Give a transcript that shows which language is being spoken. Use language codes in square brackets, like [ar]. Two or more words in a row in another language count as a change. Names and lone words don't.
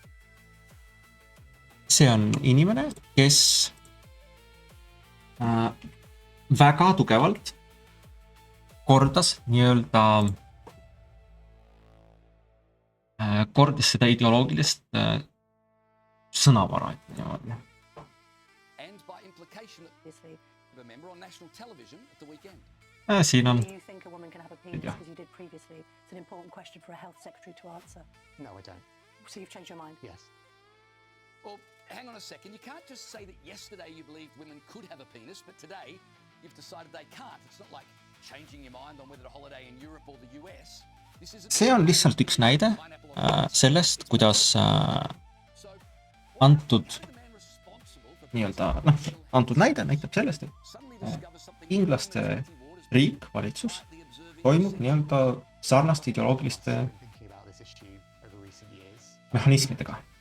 [et] See on inimene, kes väga tugevalt kordas kordas seda ideoloogilist sõnavara. Siin on. [en] Do you think a woman can have a penis because you did previously? It's an important question for a health secretary to answer. No, I don't. So you've changed your mind? Yes. Well, hang on a second. You can't just say that yesterday you believed women could have a penis, but today you've decided they can't. It's not like changing your mind on whether to holiday in Europe or the US. [et] See on lihtsalt üks näide sellest, kuidas antud näide näitab sellest, et inglaste riik, valitsus toimub sarnaste ideoloogiliste mehhanismidega.